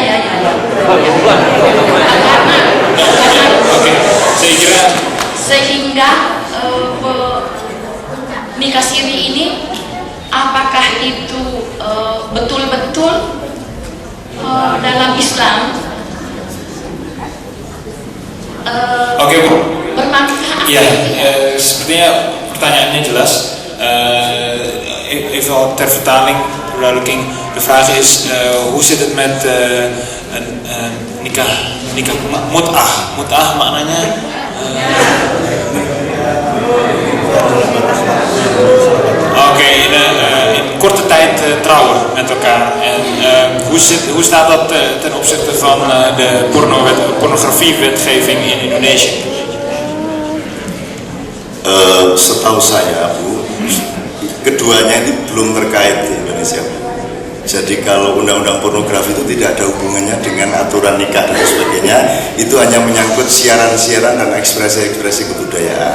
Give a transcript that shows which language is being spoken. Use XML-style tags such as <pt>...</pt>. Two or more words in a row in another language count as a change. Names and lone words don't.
<id>Karena sehingga nikah siri ini apakah itu betul-betul dalam Islam Oke, Bu. bermanfaat? Ja, sepertinya pertanyaannya jelas.</id> <nl>Even ter vertaling, verduidelijking. De vraag is, hoe zit het met</nl> <id>nikah mut'ah? Mut'ah maknanya</id> <nl>oké, in korte tijd trouwen met elkaar. En hoe staat dat ten opzichte van de pornografiewetgeving in Indonesië?</nl> <id>Setahu saya, Bu, keduanya ini belum terkait di Indonesia. Jadi kalau undang-undang pornografi itu tidak ada hubungannya dengan aturan nikah dan sebagainya. Itu hanya menyangkut siaran-siaran dan ekspresi-ekspresi kebudayaan.</id>